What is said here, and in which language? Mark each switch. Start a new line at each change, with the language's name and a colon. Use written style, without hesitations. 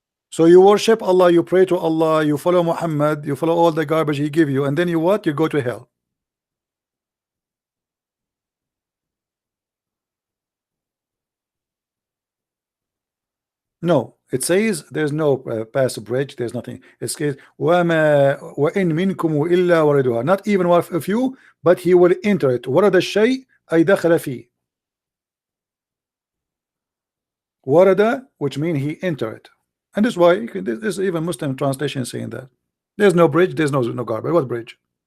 English: So you worship Allah, you pray to Allah, you follow Muhammad, you follow all the garbage he give you, and then you what? You go to hell. No, it says there's no pass bridge, there's nothing. It says
Arabic: وَمَا وَإِن مِنْكُمْ إِلَّا وَرِدُهَا.
English: Not even one of you, but he will enter it.
Arabic: وَرَدَ الشَّيْء أي دخل فيه. وَرَدَ,
English: which means he enter it. And this is why this even Muslim translation saying that. There's no bridge, there's no garbage. What bridge?